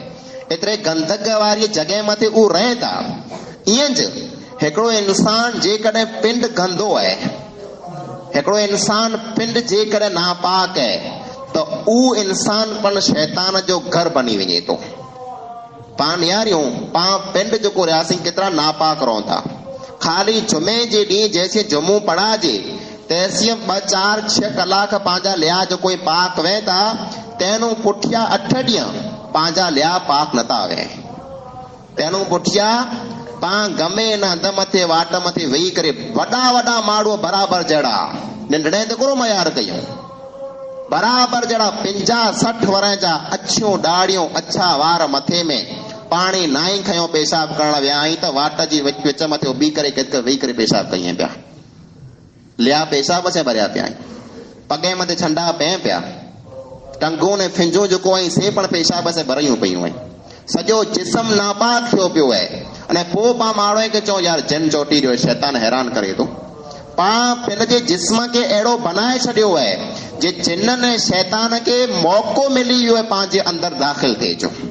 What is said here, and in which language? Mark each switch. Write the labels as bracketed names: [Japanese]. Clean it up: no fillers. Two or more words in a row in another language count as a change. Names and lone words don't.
[Sindhi] एतिरे गंदग वारी जॻह मथे उहे रहे था। ईअं ज हिकिड़ो इंसान जेकॾहिं पिंड गंदो आहे, हिकिड़ो इंसान पिंड जेकॾहिं नापाक आहे त उहो इंसान पण शैतान जो घर बनी वञे थो। पाण यारियूं पाण पिंड जेको रहियासीं केतिरा नापाक रहूं था। खाली जुमे जे ॾींहुं जैसे जुमो पढ़ाजे तैसीं 2-4-6 कलाक पंहिंजा लिया जो कोई पाक वहे था, तंहिं पुठियां 8 ॾींहं पंहिंजा लिया पाक नथा वेह। तंहिं पुठियां पाण गमे न हंध मथे वाट मथे वेही करे वॾा वॾा माण्हू बराबरि जहिड़ा नंढड़े ते कोरो मयार कयूं, बराबरि जहिड़ा 50-60 वरह जा अछियूं ॾाढ़ियूं अछा वार मथे में पाणी नाई खयो पेशाब करण विया आहीं त वाट जी विच मथे उभी करे वेही करे पेशाब कई पिया। लिया पेशाब से भरिया पिया आहिनि, पगे मथे छंडा पए पिया, टंगूं ने फिंजूं जेको आहिनि से पण पेशाब से भरियूं पियूं आहिनि। सॼो जिस्म नापाक थियो पियो आहे। अने पोइ पाण माण्हू खे चऊं यार जिन चोटी ॾियो, शैतान हैरान करे थो। पाण पंहिंजे जिस्म खे अहिड़ो बनाए छॾियो आहे जे जिन ने शैतान खे मौक़ो मिली वियो आहे पंहिंजे अंदरि दाख़िल थिए जो।